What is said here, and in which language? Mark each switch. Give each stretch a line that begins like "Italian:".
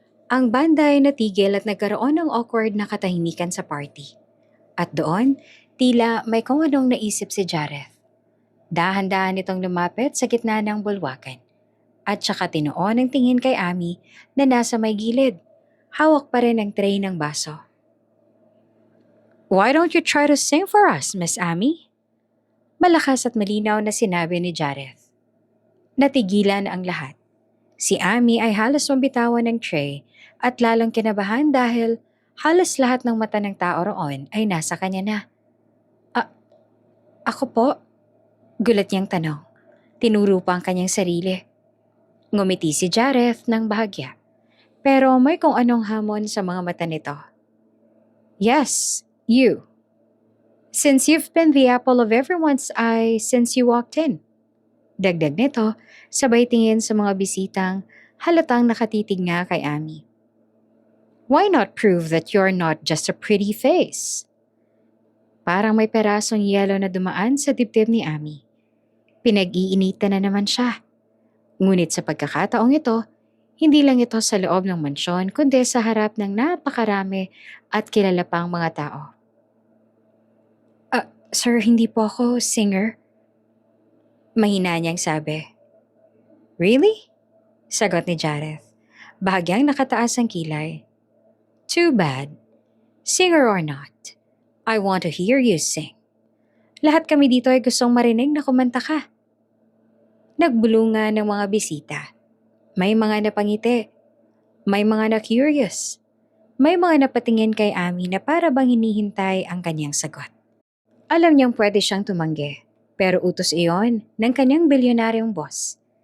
Filipino: Ang banda ay natigil at nagkaroon ng awkward na katahimikan sa party. At doon, tila may kung anong naisip si Jareth. Dahan-dahan itong lumapit sa gitna ng bulwakan. At saka tinuon ang tingin kay Ami na nasa may gilid. Hawak pa rin ang tray ng baso.
English: "Why don't you try to sing for us, Miss Ami?"
Filipino: Malakas at malinaw na sinabi ni Jareth. Natigilan ang lahat. Si Ami ay halos mabitawan ng tray at lalong kinabahan dahil halos lahat ng mata ng tao roon ay nasa kanya na. "A- Ako po?" Gulat niyang tanong. Tinuro pa ang kanyang sarili. Ngumiti si Jareth ng bahagya. Pero may kung anong hamon sa mga mata nito.
English: "Yes, you. Since you've been the apple of everyone's eye since you walked in."
Filipino: Dagdag nito, sabay tingin sa mga bisitang halatang nakatitig nga kay Ami.
English: "Why not prove that you're not just a pretty face?"
Filipino: Parang may perasong yelo na dumaan sa dibdib ni Ami. Pinag-iinitan na naman siya. Ngunit sa pagkakataong ito, hindi lang ito sa loob ng mansyon kundi sa harap ng napakarami at kilala pang mga tao. Sir, hindi po ako singer." Mahina niyang sabi.
English: "Really?"
Filipino: Sagot ni Jareth. Bahagyang nakataas ang kilay.
English: "Too bad. Singer or not, I want to hear you sing.
Filipino: Lahat kami dito ay gustong marinig na kumanta ka." Nagbulungan ng mga bisita. May mga napangiti. May mga na-curious. May mga napatingin kay Ami na para bang hinihintay ang kanyang sagot. Alam niyang pwede siyang tumanggi, pero utos iyon ng kanyang bilyonaryong boss.